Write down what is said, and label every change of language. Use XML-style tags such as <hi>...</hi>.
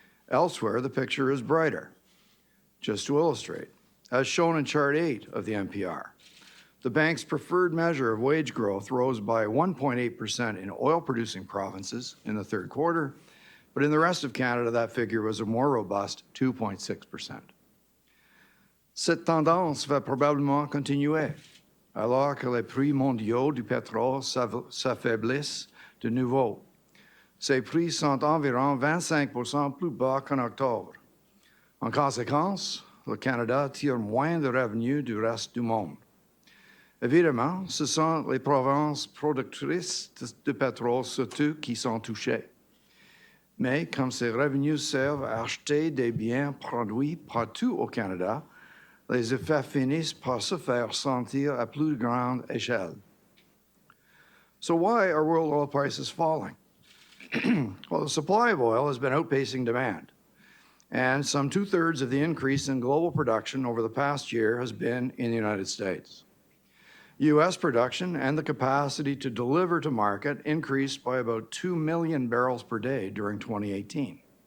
<en>Elsewhere, the picture is brighter. Just to illustrate, as shown in Chart 8 of the NPR, the Bank's preferred measure of wage growth rose by 1.8% in oil-producing provinces in the third quarter, but in the rest of Canada, that figure was a more robust 2.6%.</en> <fr>Cette tendance va probablement continuer, alors que les prix mondiaux du pétrole s'affaiblissent de nouveau. Ces prix sont environ 25% plus bas qu'en octobre. En conséquence, le Canada tire moins de revenus du reste du monde. Évidemment, ce sont les provinces productrices de pétrole surtout qui sont touchées. Mais comme ces revenus servent à acheter des biens produits partout au Canada, les effets finissent par se faire sentir à plus grande échelle.</fr> <en>So why are world oil prices falling? Well, the supply of oil has been outpacing demand, and some 2/3 of the increase in global production over the past year has been in the United States. U.S. production and the capacity to deliver to market increased by about 2 million barrels per day during 2018.</en>